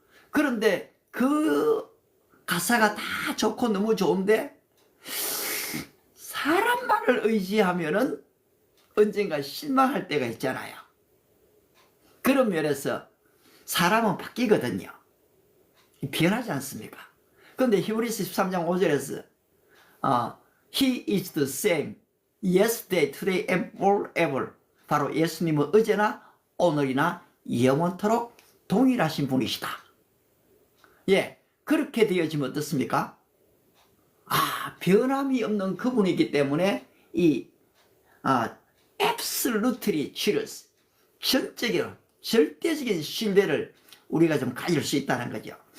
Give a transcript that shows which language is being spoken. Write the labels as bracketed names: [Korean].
[Korean] 그런데 그 가사가 다 좋고 너무 좋은데 사람만을 의지하면은 언젠가 실망할 때가 있잖아요. 그런 면에서 사람은 바뀌거든요. 변하지 않습니까? 그런데 히브리서 13장 5절에서 [English] He is the same yesterday, today and forever. [Korean] 바로 예수님은 어제나 오늘이나 영원토록 동일하신 분이시다. 예, 그렇게 되어지면 어떻습니까? 변함이 없는 그분이기 때문에 이 [English] absolutely truth, [Korean] 절대적인 신뢰를 우리가 좀 가질 수 있다는 거죠.